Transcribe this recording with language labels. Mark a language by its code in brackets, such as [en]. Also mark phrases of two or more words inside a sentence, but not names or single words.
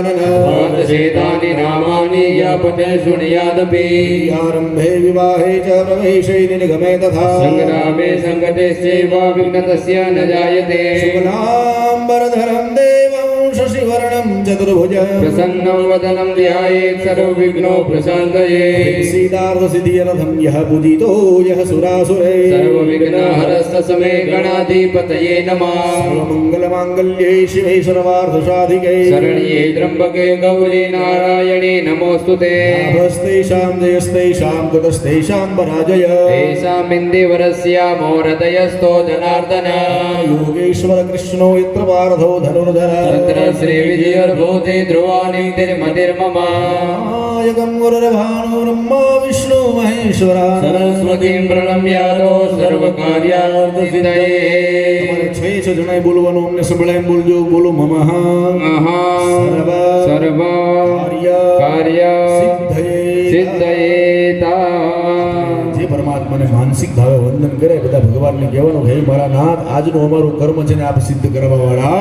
[sa] પાદશેતાની નામાની યાપતે શૃણ્યાદપી આરંભે વિવાહે ચ પ્રવેશે નિગમે તથા સંગ્રામે સંકટેશ્ચૈવ વિઘ્નતસ્ય ન જાયતે શુક્લાંબરધરં દેવં શશિવર્ણં ચતુર્ભુજ પ્રસન્नं વદनं ધ્યાયેत् સર્વવિઘ્નો પ્રશાन्तये सीतार्धसिद्धिरथं यः पूजितो यः सुरासुरे સર્વવિઘ્નહરસ્તસમે ગણાધિપતયે નમઃ सर्वमङ्गलमाङ्गल्ये शिवे सर्वार्थसाधिके શરણ્યે ત્રંબકે ગૌરી નારાયણી નમોસ્તુતે लाभस्तेषां जयस्तेषां कुतस्तेषां पराजय तेषाम् इन्दिवरस्यामो हृदयस्थो जनार्दन योगेश्वर कृष्णो यत्र पार्थो धनुर्धर तत्र श्रीविजयोर्भूते ध्रुवानीतिर्मतिर्मम नायकं गुरुर्भानो ब्रह्मा विष्णु महेश्वरा सरस्वतीं प्रणम्यातो सर्वकार्यार्थसिद्धये [gu] તમારે છ જણાએ બોલવાનું અમને સંભળાય બોલજો બોલો મમઃ [sa] સર્વ કાર્ય સિદ્ધયેતા [gu] જે પરમાત્માને માનસિક ભાવે વંદન કરે બધા ભગવાનને કહેવાનું હે મારા નાથ આજનું અમારું કર્મ છે ને આપ સિદ્ધ કરવા વાળા